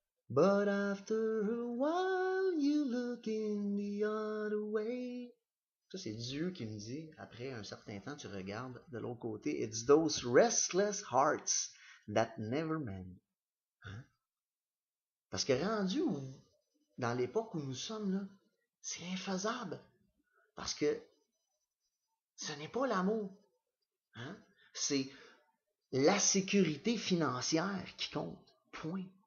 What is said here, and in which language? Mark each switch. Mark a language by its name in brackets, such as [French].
[English] But after a while, you look in the other way. [French] Ça, c'est Dieu qui me dit, après un certain temps, tu regardes de l'autre côté. [English] It's those restless hearts that never mend. Hein? [French] Parce que rendu dans l'époque où nous sommes, là, c'est infaisable. Parce que ce n'est pas l'amour. Hein? C'est la sécurité financière qui compte. Point.